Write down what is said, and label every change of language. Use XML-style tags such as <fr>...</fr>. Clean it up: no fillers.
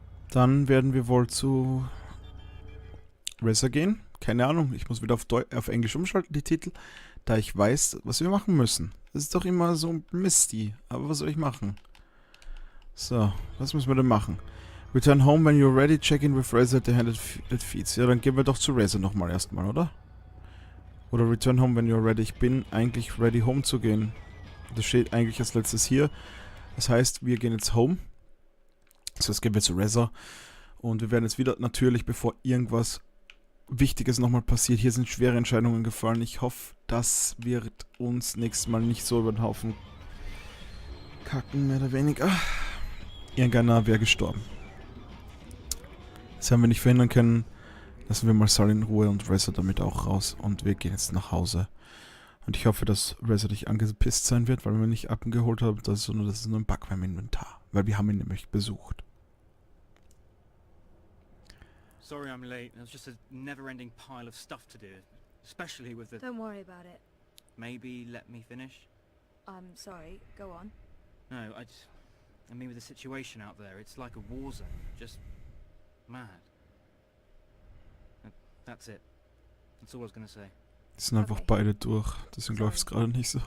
<de>Dann werden wir wohl zu Reza gehen. Keine Ahnung, ich muss wieder auf Englisch umschalten, die Titel, da ich weiß, was wir machen müssen. Das ist doch immer so misty, aber was soll ich machen? So, was müssen wir denn machen?</de> <en>Return home when you're ready, check in with Reza at the hand that feeds.</en> <de>Ja, dann gehen wir doch zu Reza nochmal erstmal, oder?</de> <en>Oder return home when you're ready.</en> <de>Ich bin eigentlich ready, home zu gehen. Das steht eigentlich als letztes hier. Das heißt, wir gehen jetzt home. So, jetzt gehen wir zu Reza. Und wir werden jetzt wieder, natürlich, bevor irgendwas Wichtiges nochmal passiert. Hier sind schwere Entscheidungen gefallen. Ich hoffe, das wird uns nächstes Mal nicht so über den Haufen kacken, mehr oder weniger. Irgendeiner wäre gestorben. Das haben wir nicht verhindern können. Lassen wir mal Sal in Ruhe und Reza damit auch raus. Und wir gehen jetzt nach Hause. Und ich hoffe, dass Reza nicht angepisst sein wird, weil wir ihn nicht abgeholt haben. Das ist nur ein Bug beim Inventar. Weil wir haben ihn nämlich besucht.</de> <en>Sorry I'm late. There's just a never-ending pile of stuff to do, especially with the... Don't worry about it. Maybe let me finish? I'm sorry. Go on. No, I mean with the situation out there, it's like a war zone. Just mad. That's it. That's all I was gonna say.</en> <de>Die sind einfach beide durch. Deswegen läuft es gerade nicht so.</de>